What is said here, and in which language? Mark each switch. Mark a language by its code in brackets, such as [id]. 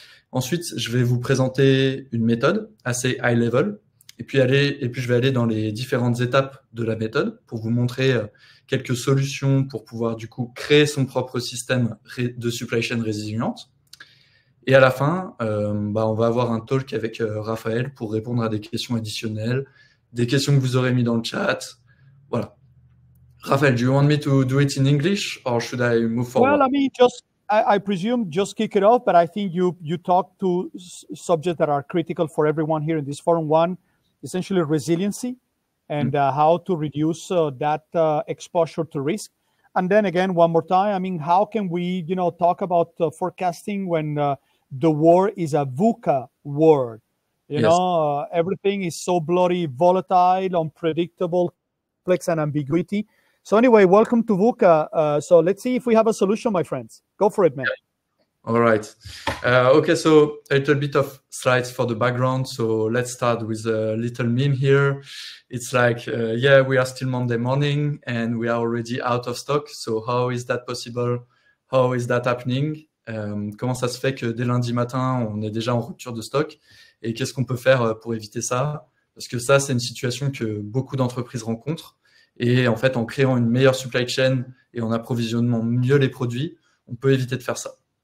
[fr] Ensuite, je vais vous présenter une méthode assez high level et puis je vais aller dans les différentes étapes de la méthode pour vous montrer quelques solutions pour pouvoir du coup créer son propre système de supply chain résiliente. Et à la fin, on va avoir un talk avec Raphaël pour répondre à des questions additionnelles, des questions que vous aurez mis dans le chat. Voilà. [en] Raphaël, do you want me to do it in English or should I move forward? Well, I mean, I presume just kick it off, but I think you talk to subjects that are critical for everyone here in this forum. One, essentially resiliency and how to reduce that exposure to risk. And then again, one more time, I mean, how can we, talk about forecasting when the war is a VUCA war? You know, everything is so bloody volatile, unpredictable, complex, and ambiguity. So anyway, welcome to VUCA. So let's see if we have a solution, my friends. Go for it, man. All right. Okay, so a little bit of slides for the background. So let's start with a little meme here. It's like, yeah, we are still Monday morning and we are already out of stock. So how is that possible? How is that happening? [fr] Comment ça se fait que dès lundi matin, on est déjà en rupture de stock? Et qu'est-ce qu'on peut faire pour éviter ça? Parce que ça, c'est une situation que beaucoup d'entreprises rencontrent. Et en fait, en créant une meilleure supply chain et en approvisionnant mieux les produits, on peut éviter de faire ça.